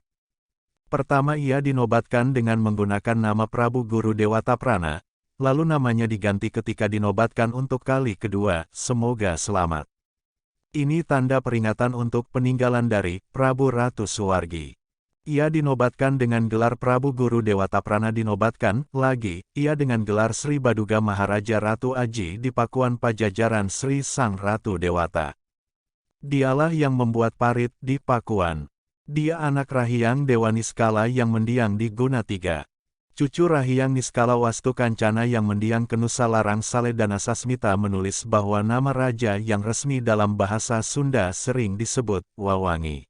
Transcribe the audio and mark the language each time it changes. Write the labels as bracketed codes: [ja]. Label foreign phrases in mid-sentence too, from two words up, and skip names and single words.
[id] Pertama ia dinobatkan dengan menggunakan nama Prabu Guru Dewata Prana, lalu namanya diganti ketika dinobatkan untuk kali kedua, semoga selamat. Ini tanda peringatan untuk peninggalan dari Prabu Ratu Suwargi. Ia dinobatkan dengan gelar Prabu Guru Dewata Prana dinobatkan, lagi, ia dengan gelar Sri Baduga Maharaja Ratu Aji di Pakuan Pajajaran Sri Sang Ratu Dewata. Dialah yang membuat parit di Pakuan. Dia anak Rahyang Dewa Niskala yang mendiang di Guna Tiga. Cucu Rahyang Niskala Wastu Kancana yang mendiang ke Nusalarang Saledana Sasmita menulis bahwa nama raja yang resmi dalam bahasa Sunda sering disebut Wawangi.